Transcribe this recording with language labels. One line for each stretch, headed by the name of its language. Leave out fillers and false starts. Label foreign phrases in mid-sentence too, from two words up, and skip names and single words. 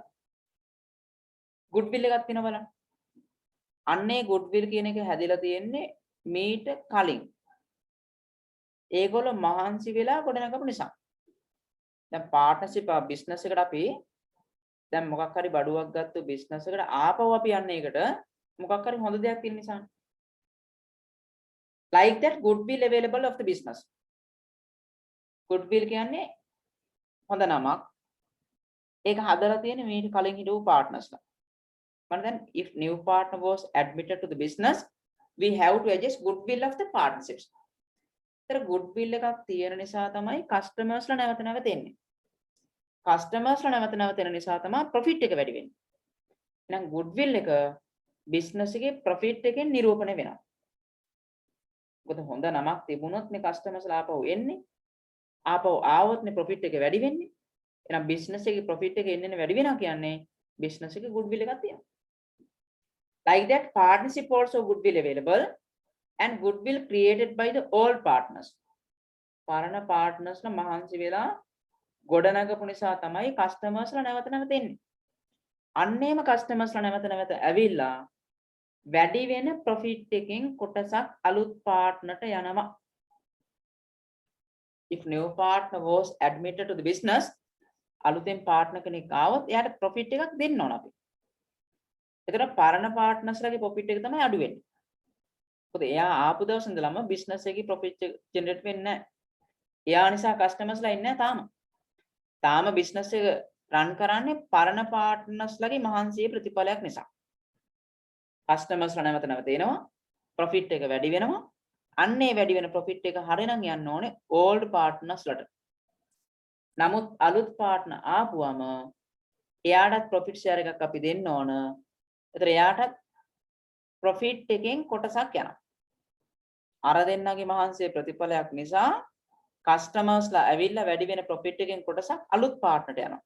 Sinhala: goodwill එකක් තියෙනවා බලන්න. අන්නේ goodwill කියන එක හැදිලා තියෙන්නේ මීට කලින්. ඒගොල්ලෝ මහන්සි වෙලා ගොඩනගපු නිසා. දැන්
English: partnership business
Sinhala: එකට අපි දැන් මොකක් හරි බඩුවක් ගත්තු බිස්නස් එකට ආපහු අපි යන්නේ ඒකට මොකක් හරි හොඳ දෙයක් තියෙන නිසා.
English: Like that goodwill available of the business.
Sinhala: Goodwill කියන්නේ හොඳ නමක්. ඒක හදලා තියෙන්නේ මීට කලින් හිටපු පාර්ට්නර්ස්ලා.
English: But then if new partner was admitted to the business, we have to adjust goodwill of the partnerships.
Sinhala: ඒතර goodwill එකක් තියෙන නිසා තමයි customers ලා නැවත නැවත එන්නේ. customers ලා නැවත නැවත එන නිසා තමයි profit එක වැඩි වෙන්නේ. එහෙනම් goodwill එක business එකේ profit එකෙන් නිරූපණය වෙනවා. මොකද හොඳ නමක් තිබුණොත් මේ customers ලා ආපහු එන්නේ. ආපහු ආවොත් නේ profit එක වැඩි වෙන්නේ. එහෙනම් business එකේ profit එක එන්නේ වැඩි වෙනවා කියන්නේ business එකේ goodwill එකක් තියෙනවා.
English: Like that, partnership also goodwill available and goodwill created by the old partners.
Sinhala: පරණ partners ලා මහන්සි වෙලා ගොඩනගපු නිසා තමයි customers ලා නැවත නැවත එන්නේ. අන්නේම customers ලා නැවත නැවත ඇවිල්ලා වැඩි වෙන profit එකෙන් කොටසක් අලුත් partnerට යනවා.
English: If new partner was admitted to the business,
Sinhala: අලුතෙන් partner කෙනෙක් ආවොත් එයාට profit එකක් දෙන්න ඕන අපි. එතන පරණ partners ලාගේ profit එක තමයි අඩු වෙන්නේ. මොකද එයා ආපු දවස් ඉඳලම business එකේ
English: profit generate
Sinhala: වෙන්නේ නැහැ. එයා නිසා customers ලා ඉන්නේ නැහැ තාම business එක run කරන්නේ පරණ partners ලාගේ මහන්සියේ ප්‍රතිඵලයක් නිසා. customers ලා නැවත නැවත එනවා, profit එක වැඩි වෙනවා. අන්නේ වැඩි වෙන profit එක හරිනම් යන්න ඕනේ
English: old partners
Sinhala: ලාට. නමුත් අලුත් partner ආපුවම එයාටත්
English: profit share
Sinhala: එකක් අපි දෙන්න ඕන. ඒතර එයාටත් profit එකෙන් කොටසක් යනවා. අර දෙන්නගේ මහන්සියේ ප්‍රතිඵලයක් නිසා customers ලා ඇවිල්ලා වැඩි වෙන profit එකෙන් කොටසක් අලුත් partner ට යනවා.